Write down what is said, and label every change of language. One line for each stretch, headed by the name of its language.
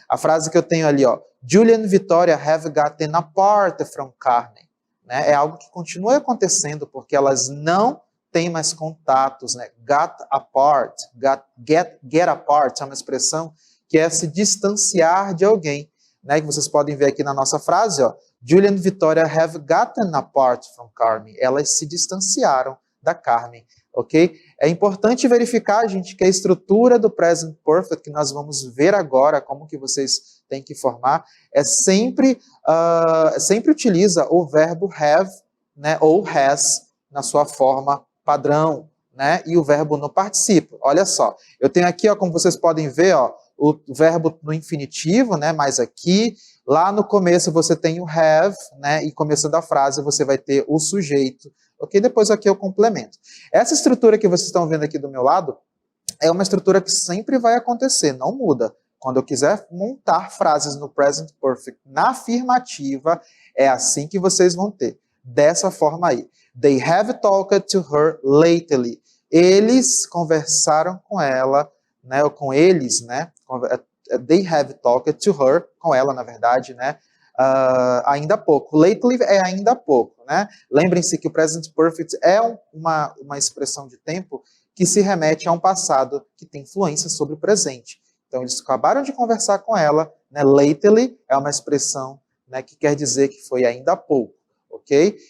Portuguese: A frase que eu tenho ali, ó,
English: Julia and Victoria have gotten apart from Carmen,
Portuguese: né? É algo que continua acontecendo porque elas não têm mais contatos, né? Got apart, get apart é uma expressão que é se distanciar de alguém, né? Que vocês podem ver aqui na nossa frase, ó.
English: Julia and Victoria have gotten apart from Carmen.
Portuguese: Elas se distanciaram da Carmen, ok? É importante verificar, gente, que a estrutura do present perfect, que nós vamos ver agora, como que vocês têm que formar, sempre utiliza o verbo have, né, ou has, na sua forma padrão, né, e o verbo no particípio. Olha só, eu tenho aqui, ó, como vocês podem ver, ó, o verbo no infinitivo, né, mais aqui. Lá no começo você tem o have, né, e começando a frase você vai ter o sujeito, ok? Depois aqui eu complemento. Essa estrutura que vocês estão vendo aqui do meu lado é uma estrutura que sempre vai acontecer, não muda. Quando eu quiser montar frases no present perfect na afirmativa, é assim que vocês vão ter, dessa forma aí.
English: They have talked to her lately.
Portuguese: Eles conversaram com ela, né, ou com eles, né?
English: They have talked to her,
Portuguese: com ela, na verdade, né? Ainda há pouco. Lately é ainda há pouco, né? Lembrem-se que o present perfect é uma expressão de tempo que se remete a um passado que tem influência sobre o presente. Então, eles acabaram de conversar com ela, né? Lately é uma expressão, né, que quer dizer que foi ainda há pouco, ok?